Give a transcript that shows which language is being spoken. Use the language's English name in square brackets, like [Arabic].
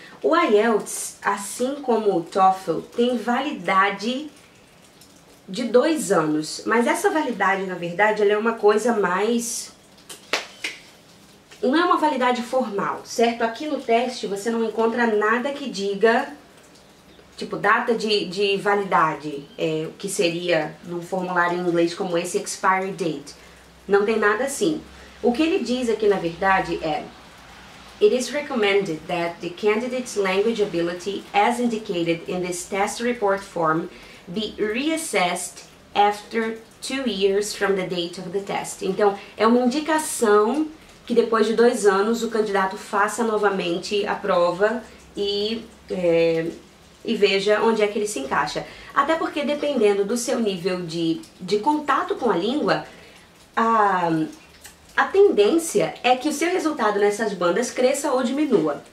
[Portuguese] O IELTS, assim como o TOEFL, tem validade de 2 anos, mas essa validade, na verdade, ela é uma coisa mais... Não é uma validade formal, certo? Aqui no teste você não encontra nada que diga, tipo, data de validade, o que seria num formulário em inglês como esse, expiry date. Não tem nada assim. O que ele diz aqui, na verdade, é: [English] It is recommended that the candidate's language ability, as indicated in this test report form, be reassessed after 2 years from the date of the test. [Portuguese] Então, é uma indicação que depois de 2 anos o candidato faça novamente a prova e veja onde é que ele se encaixa. Até porque, dependendo do seu nível de contato com a língua, a tendência é que o seu resultado nessas bandas cresça ou diminua.